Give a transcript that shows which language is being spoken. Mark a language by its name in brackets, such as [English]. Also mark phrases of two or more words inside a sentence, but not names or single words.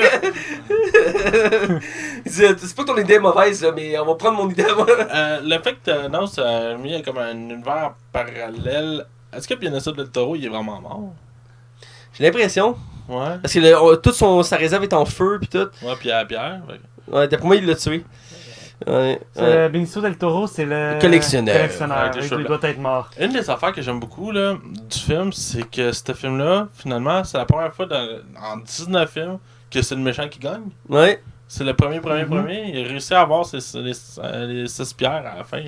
[French] Il dit, c'est pas que ton idée est mauvaise, là, mais on va prendre mon idée à moi. Le fait que Thanos a mis comme un univers parallèle, est-ce que Benicio del Toro, il est vraiment mort? J'ai l'impression. Ouais. Parce que toute sa réserve est en feu, pis tout. Ouais, puis à la bière. Fait que- Ouais, d'après moi, il l'a tué. Ouais, ouais. Benicio del Toro, c'est le Collectionneur. Avec les Il cheveux doit être mort. Une des affaires que j'aime beaucoup là, du film, c'est que ce film-là, finalement, c'est la première fois en 19 films que c'est le méchant qui gagne. Ouais. C'est le premier. Il a réussi à avoir les 6 pierres à la fin.